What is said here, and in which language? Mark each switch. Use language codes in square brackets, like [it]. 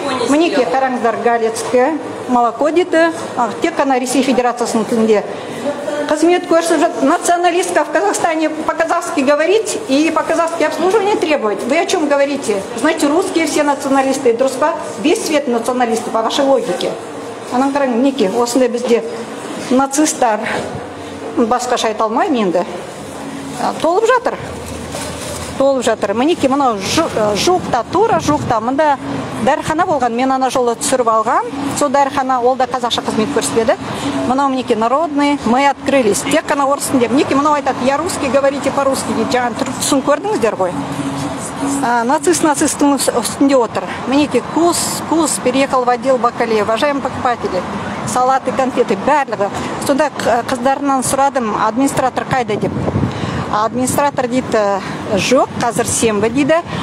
[kk] Мінеке, қараңыздар, Галицкая молоко дейді. Тек қана Ресей Федерациясының тілінде қызмет көрсетіп, [ru] националистка в Казахстане по-казахски говорить и по-казахски обслуживание требовать. Вы о чем говорите? Знаете, русские все националисты, друзья, весь свет националисты, по вашей логике. [kk] Анан қараң, мінеке, осындай бізде нацисттар, басқаша айта алмаймын енді, толып жатыр. Мінеке, мынау жуықта, тура жуықта, мында дәріхана болған, мен ана жолы түсіріп алғам. Сол дәріхана, ол да қазақша қызмет көрсетеді. Мынау мінеке, [ru] народный, мы открылись. [kk] Тек қана орыс тілінде. Мінеке, мынау айтады, [ru] я русский, говорите по-русски [kk] дейді. Жаңа түсін көрдіңіздер ғой. Нацист-нацисттың үстінде отыр. [ru] Мінеке, кус переехал в отдел бакалея. Уважаемые покупатели, салаты, конфеты, барлығы. [kk] Сонда қыздарынан сұрадым, администратор қайда деп. Администратор дейді, жоқ, қазір сенбі дейді.